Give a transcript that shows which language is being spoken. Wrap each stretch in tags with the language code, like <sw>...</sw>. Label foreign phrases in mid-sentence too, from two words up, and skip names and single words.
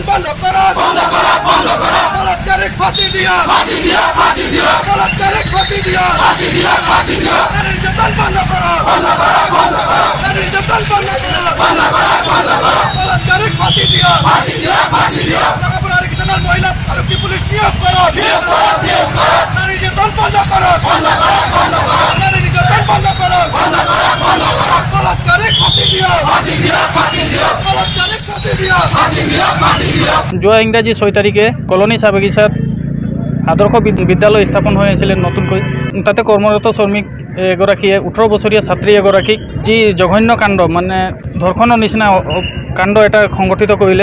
<bn>বন্ধ করো, বলাৎকারী ফাঁসি দিও, বলাৎকারী ফাঁসি দিও, নারী নির্যাতন বন্ধ করো, নারী নির্যাতন বন্ধ করো, বলাৎকারী ফাঁসি দিও। রঙাপাড়া থানার মহিলা আরক্ষী পুলিশ নিয়োগ করো, নারী নির্যাতন বন্ধ করো, নারী নির্যাতন বন্ধ করো, বলাৎকারী ফাঁসি দিও।</bn> <as>যোৱা ইংৰাজী 6 তাৰিখে কলনী চাহ বাগিচাত আদৰ্শ বিদ্যালয় স্থাপন হৈ আছিল নতুনকৈ। তাতে কৰ্মৰত শ্ৰমিক এগৰাকীয়ে 18 বছৰীয়া ছাত্ৰী এগৰাকীক যি জঘন্য কাণ্ড মানে ধৰ্ষণৰ নিচিনা কাণ্ড এটা সংগঠিত কৰিলে।</as>